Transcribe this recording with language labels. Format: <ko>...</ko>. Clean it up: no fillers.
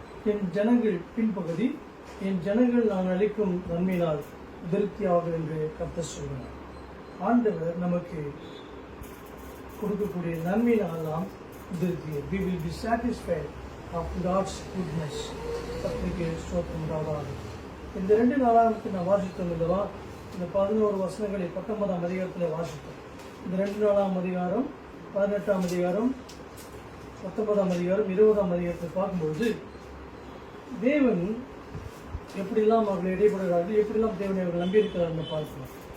<ta>என் ஜனங்கள் பின்பகுதி, என் ஜனங்கள் நான் அளிக்கும் நன்மையினால் திருப்தியாகும் என்று கர்த்தர் சொல்கிறார். ஆண்டவர் நமக்கு கொடுக்கக்கூடிய நன்மையினால் நாம் திருப்தி.</ta> <en>We will be satisfied of God's goodness.</en> <ta>கர்த்தருக்கு ஸ்தோத்திரம் உண்டாவதாக. இந்த 2 நாளாக நான் வாசித்தோம் இல்லவா? இந்த 11 வசனங்களை 19ஆம் அதிகாரத்தில் வாசித்தோம். இந்த 2 நாளாம் அதிகாரம், 18ஆம் அதிகாரம், 19ஆம் அதிகாரம், 20ஆம் அதிகாரத்தை பார்க்கும்போது தேவன் எப்படிலாம் அவர்கள் இடைபடுகிறார்கள், எப்படிலாம் தேவனை அவர்கள் நம்பியிருக்கிறார்கள் பார்க்கலாம்.</ta>